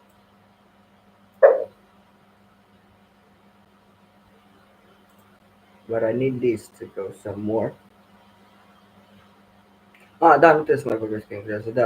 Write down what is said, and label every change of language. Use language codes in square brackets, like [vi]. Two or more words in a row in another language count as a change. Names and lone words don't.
[en] But I need this to go some more. [ro] Ah, da, nu trebuie să mai vorbesc engleză. Da.